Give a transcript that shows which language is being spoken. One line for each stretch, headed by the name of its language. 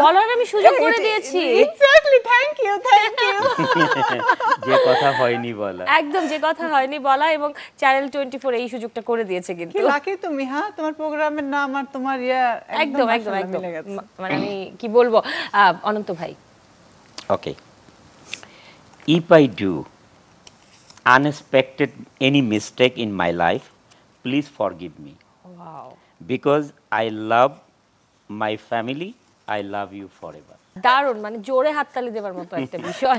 Bangla: বলার আমি সুযোগ করে দিয়েছি।
English: Exactly, thank you thank you.
Bangla: যে কথা হয়নি বলা, একদম যে কথা হয়নি বলা, এবং চ্যানেল 24 এই সুযোগটা করে দিয়েছে। কিন্তু কি লাকি তুমি, হ্যাঁ তোমার প্রোগ্রামের নাম আর তোমার একদম একদম একদম, মানে আমি কি বলবো। অনন্ত ভাই,
English: Okay, if I do unexpected any mistake in my life, please forgive me, wow, because I love my family, I love you forever.
Bangla: দারুণ, মানে জোরে হাততালি দেওয়ার মতো একটা বিষয়।